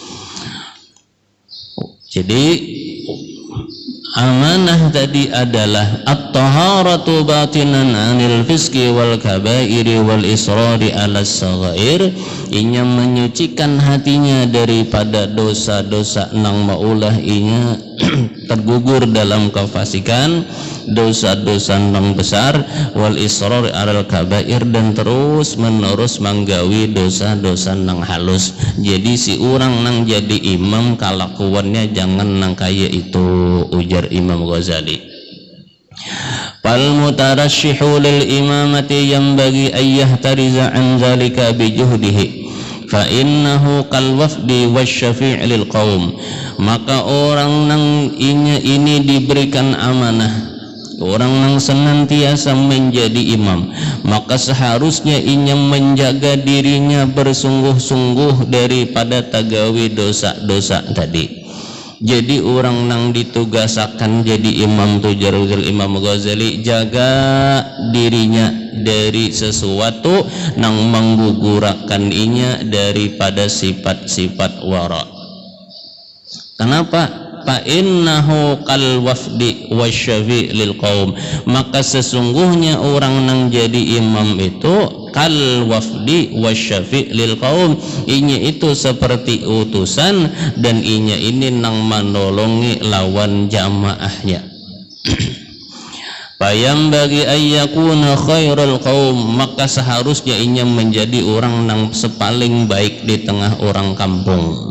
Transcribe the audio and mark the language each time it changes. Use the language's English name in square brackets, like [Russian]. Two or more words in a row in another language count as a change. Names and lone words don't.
[Banjar] Jadi amanah tadi adalah [Arabic] الطهارة باطنا عن الفسق والكبائر والإصرار على الصغائر, [Banjar] inya menyucikan hatinya daripada dosa-dosa nang maulah inya tergugur dalam kefasikan, dosa-dosa nang besar, [Arabic] والإصرار على الكبائر, [Banjar] dan terus menerus manggawi dosa-dosa nang halus. Jadi si orang nang jadi imam kalakuannya jangan nang kaya itu, ujar Imam Ghazali. [Arabic] فالمترشح للإمامة ينبغي أن يحترز عن ذلك بجهده فإنه كالوفد والشفيع للقوم. [Banjar] Maka orang nang ini diberikan amanah, orang yang senantiasa menjadi imam, maka seharusnya inya menjaga dirinya bersungguh-sungguh daripada tagawi dosa-dosa tadi. Jadi orang nang ditugasakan jadi imam tujar Imam Ghazali, jaga dirinya dari sesuatu nang menggugurakan inya daripada sifat-sifat wara. [Indonesian] Kenapa? [Arabic] فإنه كالوفد والشفيع للقوم. [Banjar] Maka sesungguhnya orang nang jadi imam itu [Arabic] كالوفد والشفيع للقوم, [Banjar] inya itu seperti utusan dan inya ini nang menolongi lawan jamaahnya. [Arabic] فينبغي أن يكون خير القوم, [Banjar] maka seharusnya inya menjadi orang nang sepaling baik di tengah orang kampung.